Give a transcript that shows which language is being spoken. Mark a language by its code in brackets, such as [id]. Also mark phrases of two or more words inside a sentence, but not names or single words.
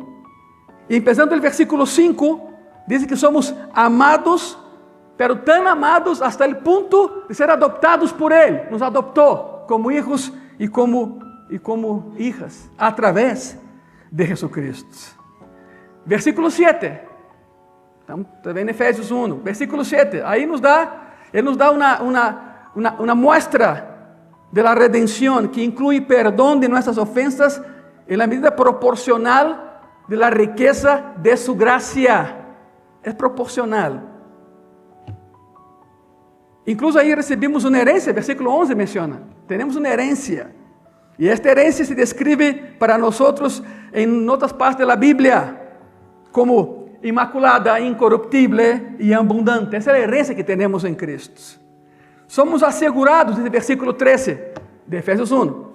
[es] Y empezando el versículo 5, dice que somos amados, pero tan amados hasta el punto de ser adoptados por Él. Nos adoptó como hijos y como hijas, a través de Jesucristo. Versículo 7. [pt] Também em Efésios 1, versículo 7, aí Ele nos dá uma [es] muestra de la redención que incluye perdón de nuestras ofensas en la medida proporcional de la riqueza de su gracia. Es proporcional. Incluso [pt] aí recebimos uma [es] herencia, versículo 11 menciona, tenemos una herencia. Y esta herencia se describe para nosotros en otras partes de la Biblia como inmaculada, incorruptible y abundante. Esa es la herencia que tenemos en Cristo. Somos asegurados, dice el versículo 13 de Efesios 1.